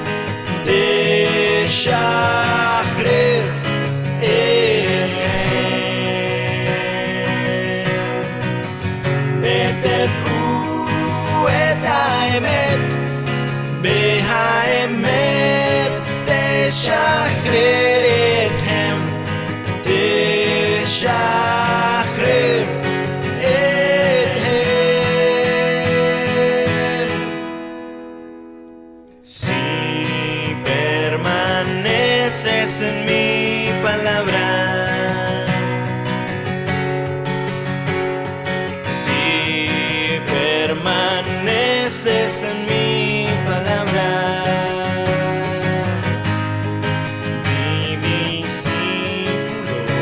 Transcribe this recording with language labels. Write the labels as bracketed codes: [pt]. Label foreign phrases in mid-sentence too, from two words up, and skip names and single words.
[he] תשחרר אתכם, ותדעו את האמת, בהאמת תשחרר אתכם, תשחרר אתכם. [es] Si permaneces en mi palabra, si permaneces en mi palabra, mi discípulo